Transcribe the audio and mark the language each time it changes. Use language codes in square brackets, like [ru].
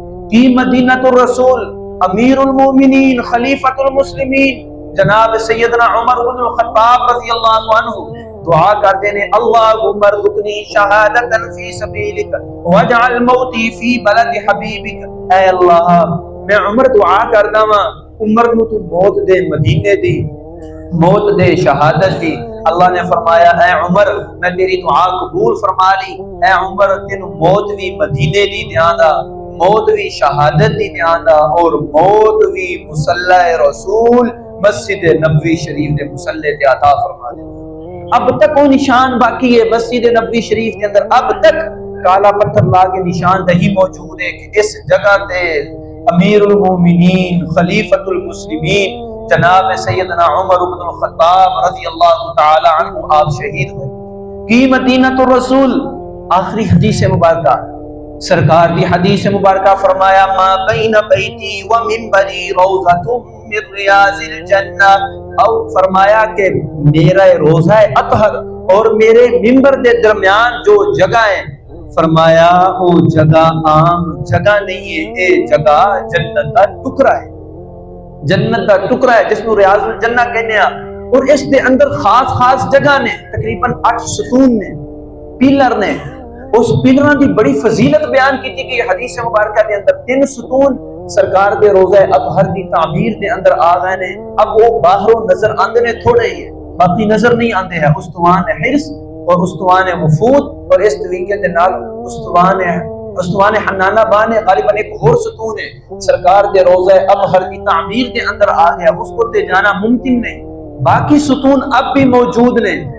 [ur] کی مدینہ الرسول امیر المومنین خلیفۃ المسلمین جناب سیدنا عمر بن الخطاب رضی اللہ عنہ دعا کرتے ہیں [ar] اللہم ارزقنی شہادۃ فی سبیلک واجعل موتی فی بلد حبیبک. [pa] اے اللہ میں عمر دعا کردا وا عمر نو تو موت دے مدینے دی موت دے شہادت دی. [ur] اللہ نے فرمایا اے عمر میں تیری دعا قبول فرما لی. [pa] اے عمر تینو موت بھی مدینے دی دیاں دا موت بھی شہادت دی دیاں دا اور موت بھی مصلی رسول مسجد نبوی شریف دے مصلی تے عطا فرما دے. [ur] اب تک وہ نشان باقی ہے مسجد نبوی شریف کے اندر اب تک کالا پتھر لا کے نشاندہی موجود ہے کہ اس جگہ تے امیر المومنین خلیفۃ المسلمین جناب سیدنا عمر بن الخطاب رضی اللہ تعالی عنہ آپ شہید ہوئے. کی مدینہ الرسول آخری حدیث مبارکہ سرکار کی حدیث مبارکہ فرمایا [ar] ما بین بیتی و منبری روضۃ من ریاض الجنہ. [pa] او فرمایا کہ میرا روضہ اطہر اور میرے منبر دے درمیان جو جگہ ہے فرمایا وہ جگہ عام جگہ نہیں ہے اے جگہ جنت کا ٹکڑا ہے. جنت کا ٹکڑا ہے جس کو ریاض الجنہ کہنے ہیں. اور اس دے اندر خاص جگہ نے تقریباً 8 ستون نے پیلر نے. اس پیلراں دی بڑی فضیلت بیان کی تھی کہ حدیث مبارکہ دے اندر 3 ستون سرکار دے روضہ اطہر دی تعمیر دے اندر آ گئے نے. اب وہ باہروں نظر آندے نے تھوڑے ہی باقی نظر نہیں آندے ہیں. استوان حرص اور استوان وفود اور اس طریقے دے نال استوان حنانہ بان ہے غالباً ایک اور ستون ہے سرکار دے روضہ اطہر کی تعمیر دے اندر آ گیا. اس کو تے جانا ممکن نہیں. باقی ستون اب بھی موجود نے.